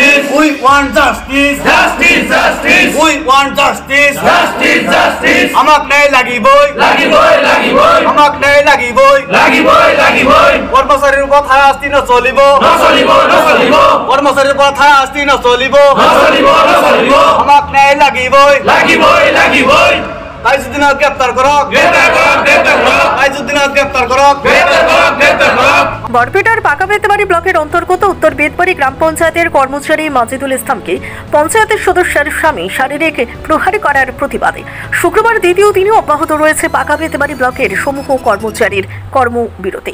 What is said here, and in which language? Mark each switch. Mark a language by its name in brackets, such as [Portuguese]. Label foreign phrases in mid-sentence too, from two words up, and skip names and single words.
[English] We want justice. Justice, justice. We want justice. Justice, justice. [Assamese] আমাক ন্যায় লাগিবই। লাগিবই, লাগিবই। আমাক ন্যায় লাগিবই। লাগিবই, লাগিবই। কর্মচারীৰ ওপৰত হাৰাশাস্তি নচলিব। নচলিব, নচলিব। কর্মচারীর ওপৰত হাৰাশাস্তি নচলিব। নচলিব, নচলিব। আমাক ন্যায় লাগিবই। লাগিবই, লাগিবই। তাইজুদ্দিনক গ্ৰেপ্তাৰ কৰক। গ্রেপ্তার করক, গ্রেপ্তার করক। তাইজুদ্দিনক গ্ৰেপ্তাৰ কৰক। গ্রেপ্তার করক, গ্রেপ্তার করক। [Bangla] বরপেটার পাকাবেতবাড়ি ব্লকের অন্তর্গত উত্তর বেতবাড়ি গ্রাম পঞ্চায়েতের কর্মচারী মাজিদুল ইসলামকে পঞ্চায়েতের সদস্যের স্বামী শারীরিক প্রহার করার প্রতিবাদে শুক্রবার দ্বিতীয় দিনেও অব্যাহত রয়েছে পাকাবেতবাড়ি ব্লকের সমূহ কর্মচারীর কর্মবিরতি।